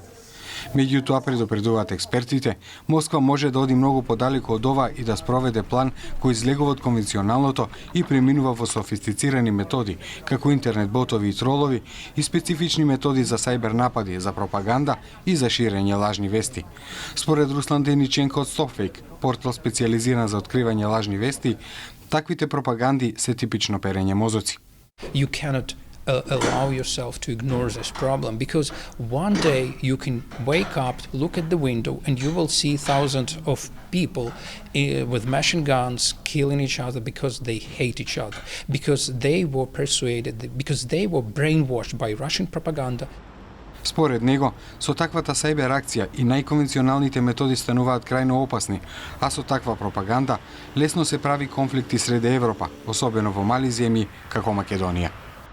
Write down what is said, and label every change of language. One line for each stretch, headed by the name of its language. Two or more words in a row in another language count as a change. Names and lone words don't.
Macedonian: Меѓутоа, предупредуваат експертите, Москва може да оди многу подалеку од ова и да спроведе план кој излегува од конвенционалното и преминува во софистицирани методи, како интернет ботови и тролови и специфични методи за сајбер напади, за пропаганда и за ширење лажни вести. Според Руслан Дениченко од StopFake, портал специјализиран за откривање лажни вести, таквите пропаганди се типично перење мозоци.
English: You cannot allow yourself to ignore this problem, because one day you can wake up, look at the window, and you will see thousands of people with machine guns killing each other because they hate each other, because they were persuaded, because they were brainwashed by Russian propaganda.
Macedonian: Според него, со таквата сајбер акција и најконвенционалните методи стануваат крајно опасни, а со таква пропаганда лесно се прави конфликти среде Европа, особено во мали земји како Македонија.